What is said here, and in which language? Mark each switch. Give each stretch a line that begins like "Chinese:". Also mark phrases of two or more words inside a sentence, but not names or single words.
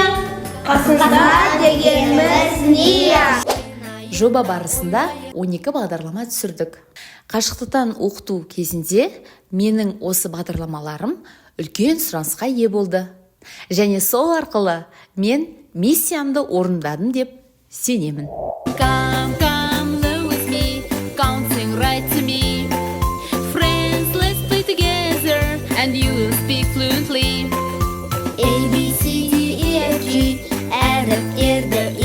Kazakh: Қасында дегеніміз не? Жоба барысында 12 бағдарлама түсірдік. Қашықтықтан оқыту кезінде менің осы бағдарламаларым үлкен сұранысқа ие болды. Және сол арқылы мен миссиямды орындадым деп сенемін.
English: Come live with me, come sing right to me. Friends, let's play together and you will speak fluently. A, B, C, D, E,
Kazakh: F, G, әріп ерді